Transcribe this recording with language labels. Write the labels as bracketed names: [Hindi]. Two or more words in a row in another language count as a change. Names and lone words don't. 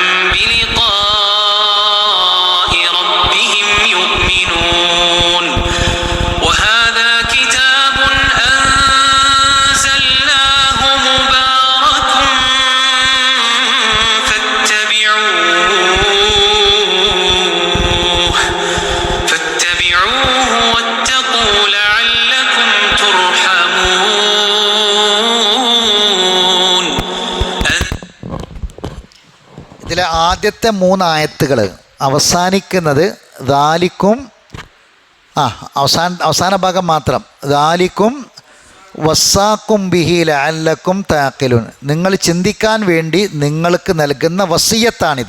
[Arabic] بلقاء ربهم يؤمنون وهذا كتاب أنزلناه مبارك فاتبعوه واتقوا لعلكم ترحمون [Malayalam] ഇതിലെ ആദ്യത്തെ 3 ആയത്തുകൾ അവസാനിക്കുന്നത് ദാലിക്കും അവസാന ഭാഗം മാത്രം [Arabic] ذلكم وصاكم به لعلكم تعقلون, [Malayalam] നിങ്ങൾ ചിന്തിക്കാൻ വേണ്ടി നിങ്ങൾക്ക് നൽകുന്ന വസിയത്താണിത്.